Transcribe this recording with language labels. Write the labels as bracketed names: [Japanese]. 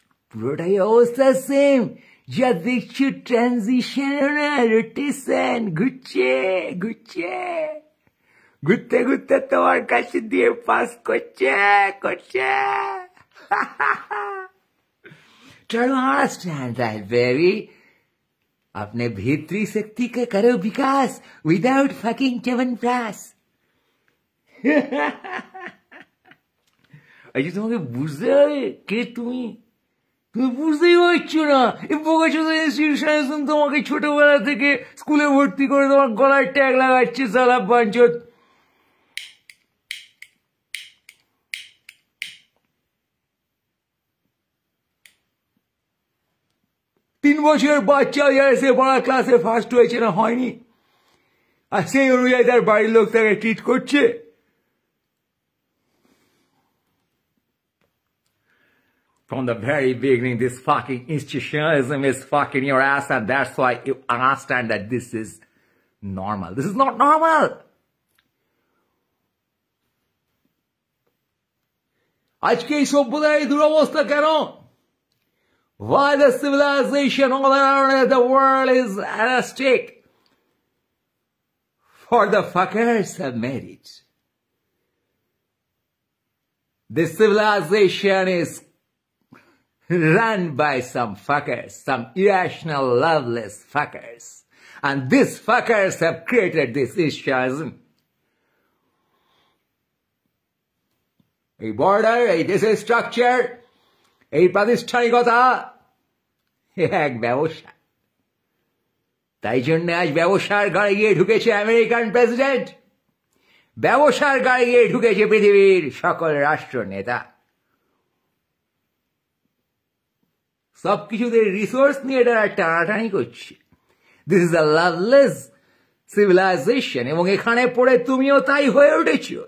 [Bangla] পুরোটাই অবস্থা সেম। যা দেখছো ট্রানজিশন, রোটেশন, ঘুরছে ঘুরছে, ঘুরতে ঘুরতে তোমার কাছে দিয়ে পাস করছে করছে। [English] Try to understand that, baby. [Hindi] अपने भीतरी शक्ति के करो विकास [English] without fucking [Hindi] च्यवनप्राश। [Bangla] আচ্ছা তোমাকে বুঝতে হবে কে তুমি। তুমি বুঝতেই পারছো না। এই বোকাচোদা ইনস্টিটিউশন তোমাকে ছোটবেলা থেকে স্কুলে ভর্তি করে তোমার গলায় ট্যাগ লাগাচ্ছে সালা বাঞ্চত। তিন বছরের বাচ্চা সে বড় ক্লাসে ফার্স্ট হয়েছে না হয়নি, আর সেই অনুযায়ী তার বাড়ির লোক তাকে ট্রিট করছে। [English] From the very beginning, this fucking institutionalism is fucking your ass, and that's why you understand that this is normal. This is not normal. [Bangla] আজকে এই সভ্যতার এই দুরবস্থা কেন? [English] Why the civilization all around the world is at a stake? For the fuckers have made it. This civilization is run by some fuckers, some irrational, loveless fuckers. And these fuckers have created this institutionalism. A border, a this structure, a প্রাতিষ্ঠানিকতা, [Bangla] এক ব্যবসা। তাই জন্য আজ ব্যবসার গাড়ি গিয়ে ঢুকেছে American president, ব্যবসার গাড়ি গিয়ে ঢুকেছে পৃথিবীর সকল রাষ্ট্র নেতা। সবকিছুতে রিসোর্স নিয়ে এটা টানাটানি করছে। [English] this is a loveless civilisation, [Bangla] এবং এখানে পড়ে তুমিও তাই হয়ে উঠেছ।